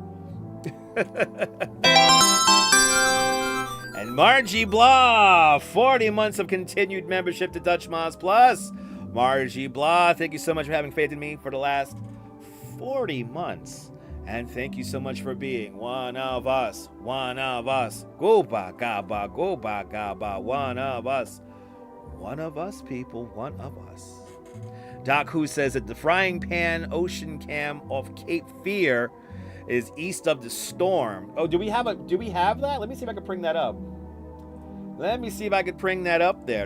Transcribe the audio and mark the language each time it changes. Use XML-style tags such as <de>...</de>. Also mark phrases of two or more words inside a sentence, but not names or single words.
<en>And Margie Blah, 40 months of continued membership to Dutch Moz Plus. Margie Blah, thank you so much for having faith in me for the last 40 months. And thank you so much for being one of us. One of us. Go ba ga ba, go ba ga ba. One of us. One of us, people. One of us. Doc Who says that the frying pan ocean cam off Cape Fear is east of the storm. Oh, do we have that? Let me see if I can bring that up. Let me see if I could bring that up there.</en>